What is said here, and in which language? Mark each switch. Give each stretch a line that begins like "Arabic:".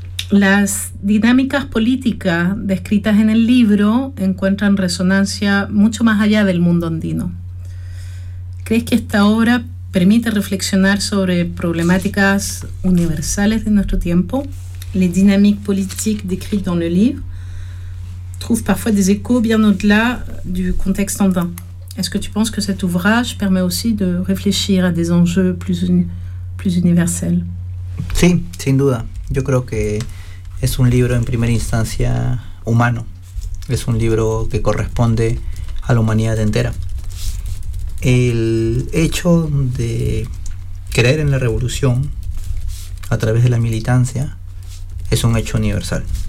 Spanish: Las dinámicas políticas descritas en el libro encuentran resonancia mucho más allá del mundo andino. ¿Crees que esta obra permite reflexionar sobre problemáticas universales de nuestro tiempo?
French: Les dynamiques politiques décrites dans le livre trouvent parfois des échos bien au-delà du contexte andin. Est-ce que tu penses que cet ouvrage permet aussi de réfléchir à des enjeux plus universels?
Spanish: Sí, sin duda. Yo creo que es un libro en primera instancia humano. Es un libro que corresponde a la humanidad entera. El hecho de creer en la revolución a través de la militancia es un hecho universal.